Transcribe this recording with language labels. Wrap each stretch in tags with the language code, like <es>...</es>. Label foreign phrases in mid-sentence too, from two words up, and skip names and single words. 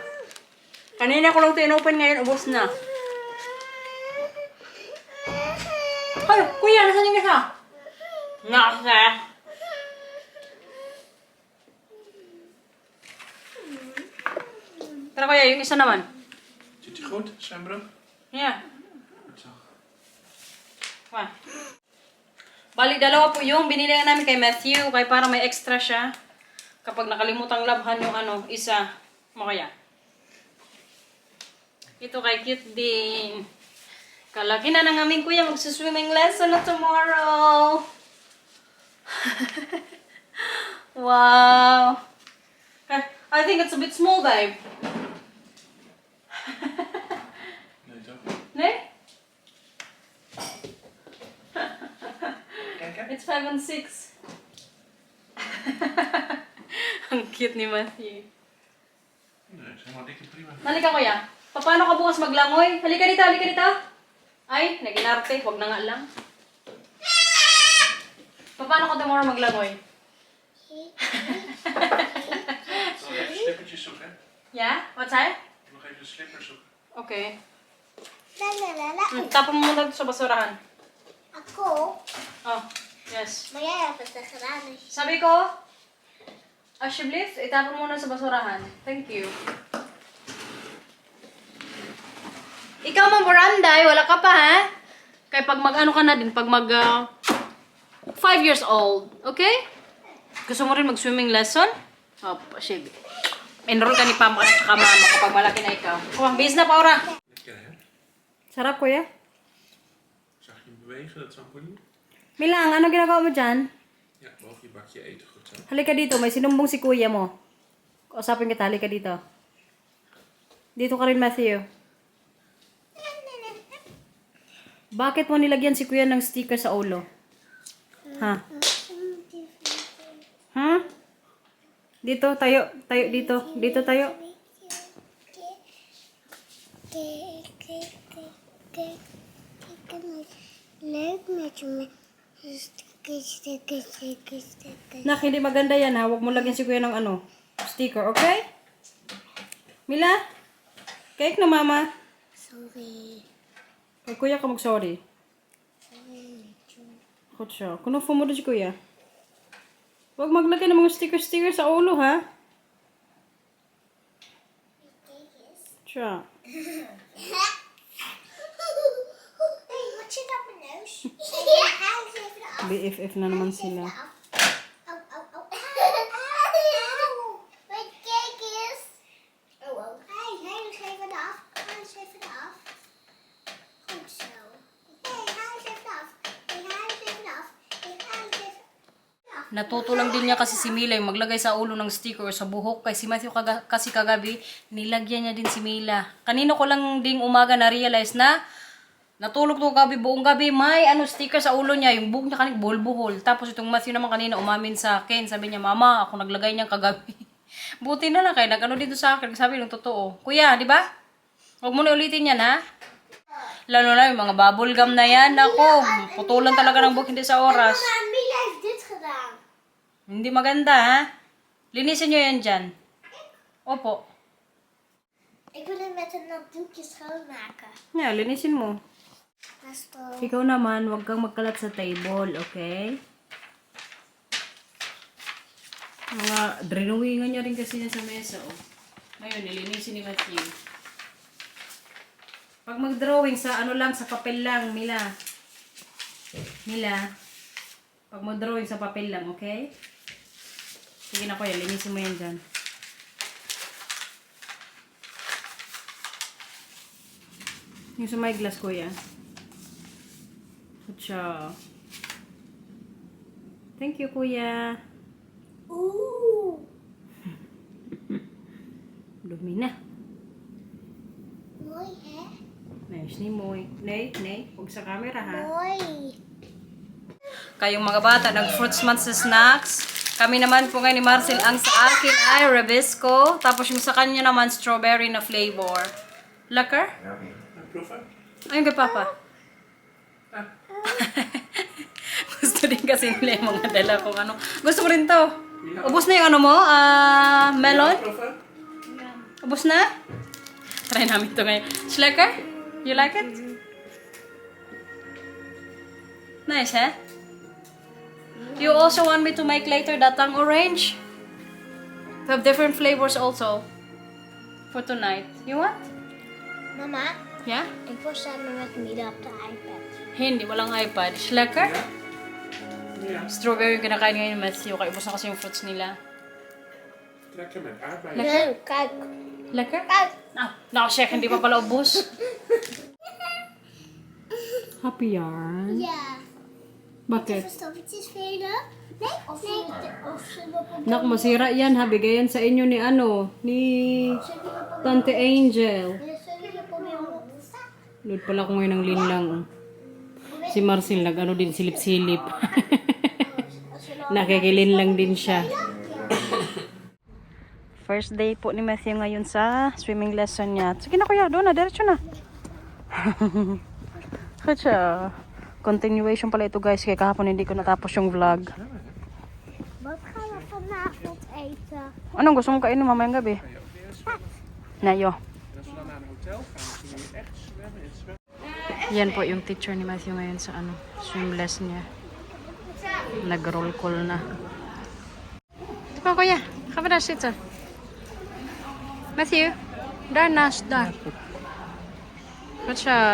<tl>Kanina ko lang ito in-open ngayon, ubos na. Ay, kuya, nasan yung isa? Nasa. Tara kuya, yung isa naman.</tl> <nl>Zit hij goed, zijn brug?</nl> <en>Yeah.</en> <nl>Goed zo. Wah.</nl> <tl>Bali, dalawa po yung binili nga namin kay Matthew, kaya para may extra siya. Kapag nakalimutang labhan yung ano, isa. Makaya. Ito kay cute din. Kalaki na ng aming kuya, magsuswimming lesson na tomorrow.</tl> <en>Wow. I think it's a bit small, babe.</en> <nl>Nee, toch? Nee? Kijk, hè?</nl> <en>It's 5 and 6.</en> <tl>Ang cute ni Matthew.</tl> <nl>Nee, is helemaal dik en prima.</nl> <tl>Halika kuya. Paano ka bukas maglangoy? Halika dito, halika dito. Ay, naginarte. Huwag na nga lang. Paano ka tomorrow maglangoy?</tl> <nl>Nog even slippertjes zoeken.</nl> <en>Yeah? What's that?</en> <nl>Nog even de slippers zoeken.</nl> <en>Okay. Lalalala.</en> <tl>Tapon mo muna sa basurahan. Ako,</tl> <en>Oh, yes.</en> <tl>mayayapit na karami. Sabi ko, Ashley, itapon muna sa basurahan.</tl> <en>Thank you.</en> <tl>Ikaw mang Buranday, wala ka pa ha? Kaya pag mag-ano ka na din, pag mag 5</tl> <en>years old,</en> <tl>okay? Gusto mo rin mag-swimming lesson? Oh, Ashley. Enroll ka ni Pama at saka Mama kapag malaki na ikaw. Oh, bis na, Paura.</tl> <nl>Lekker, hè?</nl> <tl>Sarap, kuya.</tl> <nl>Zag je hem bewegen, dat trampoline?</nl> <tl>Milang, ano ginagawa mo dyan?</tl> <nl>Ja, boven je bakje eten. Goed zo.</nl> <tl>Halika dito, may sinumbong si kuya mo. Kausapin kita, halika dito. Dito ka rin, Matthew. Bakit mo nilagyan si kuya ng sticker sa ulo? Ha? Ha? Dito, tayo. Tayo, dito. Dito tayo.</tl> <nl>Leuk met je stickers.</nl> <tl>Nak, hindi maganda yan ha. Huwag mo lagyan si kuya ng ano, sticker, okay? Mila? Cake na mama. Sorry. Kay kuya ka mag-sorry.</tl> <nl>Goed zo.</nl> <tl>Kuno mo doon si kuya. Huwag maglagay ng mga sticker sa ulo ha.</tl> <nl>Tja. Hey, wat zit op mijn neus? Ja, hij is even af.</nl> <tl>BFF na naman sila. Au, au, au. Auw.</tl> <nl>Mijn cake is. Oh, oh. Hey, hij is even af. Hij is even af. Goed zo. Hey, hij is even af. Hey, hij is even af. Hey, hij is even af.</nl> <tl>Natuto lang din niya kasi si Mila yung maglagay sa ulo ng sticker o sa buhok. Kay si Matthew kasi kagabi, nilagyan niya din si Mila. Kanino ko lang ding umaga na-realize na natulog to gabi, buong gabi, may sticker sa ulo niya. Yung buhok niya kanig buhol-buhol. Tapos itong Matthew naman kanina umamin sa akin. Sabi niya, Mama, ako naglagay niyang kagabi. Buti na lang kayo, nag-ano dito sa akin. Sabi ng totoo. Kuya, di ba? Huwag mo na ulitin yan, ha? Lalo na yung mga bubble gum na yan. Ako, putulan talaga ng buhok, hindi sa oras.</tl> <nl>Mama, Mila heeft dit gedaan.</nl> <tl>Hindi maganda, ha? Linisin nyo yan dyan. Opo.</tl> <nl>Ik wil het met een nat doekje schoonmaken.</nl> <en>Yeah,</en> <tl>linisin mo. Nasto. Ikaw naman, huwag kang magkalat sa table, okay? Mga drenowingan niya rin kasi niya sa mesa, oh. Ngayon, nilinisin ni Matthew. Pag mag-drawing sa ano lang, sa papel lang, Mila. Mila. Pag mag-drawing sa papel lang, okay? Sige na kuya, linisin mo yan dyan. Yung sa may glass, kuya.</tl> <en>Kucha. Thank you,</en> <tl>kuya. Oeh. Dumi na.</tl> <nl>Mooi, hè?</nl> <tl>Nice ni Moy. Nay, huwag sa camera ha.</tl> <nl>Mooi.</nl> <tl>Kayong mga bata, nag-fruits man sa snacks. Kami naman po ngayon ni Marcel, ang sa akin ay Rebisco. Tapos yung sa kanya naman, strawberry na flavor.</tl> <nl>Lekker? Proeven.</nl> <tl>Ayun kay Papa. Gusto din kasi nila yung mga dala kong ano. Gusto ko rin to. Ubus na yung ano mo? Melon?</tl> <nl>Proeven.</nl> <tl>Ubus na? Try namin to ngayon.</tl> <nl>Lekker?</nl> <en>You like it? Nice, eh? You also want me to make later datang orange? We have different flavors also. For tonight. You want?</en> <nl>Mama,</nl> <en>Yeah?</en> <nl>ik wil samen met Mila op de iPad.</nl> <tl>Hindi, walang iPad.</tl> <nl>Lekker? Ja.</nl> <tl>Strawberry yung kinakain ngayon ni Matthew. Kaya ubos na kasi yung fruits nila.</tl> <nl>Lekker met aardbeien. Nee, kijk. Lekker? Kijk.</nl> <tl>Ah, nakashake, hindi pa pala ubos. Happy yarn.</tl> <nl>Ja.</nl> <tl>Bakit?</tl> <nl>Verstoppertjes velen? Nee? Of nee. Of zullen we op</nl> <tl>Nak, masira yan ha. Bigayan sa inyo ni ano, ni Tante Angel.</tl> <nl>Zullen we proberen op te staan?</nl> <tl>Load pala ko ngayon ng linlang. Si Marcel nag-ano din, silip-silip. Nakikilinlang din siya. First day po ni Matthew ngayon sa</tl> <en>swimming lesson</en> <tl>niya. Sige na kuya, doon na, diretso na. Katsa. Continuation pala ito guys, kaya kahapon hindi ko natapos yung vlog.</tl> <nl>Wat gaan we vanavond eten?</nl> <tl>Anong gusto mong kainin mamayang gabi? Nayo.</tl> <nl>En als we dan naar een hotel gaan, dan kunnen we echt zwemmen in het zwembad.</nl> <tl>Yan po yung teacher ni Matthew ngayon sa ano, swim lesson niya. Nag-roll call na. Ito kuya, kapan na siya?</tl> <nl>Matthew, daar naast daar. Katsa.</nl>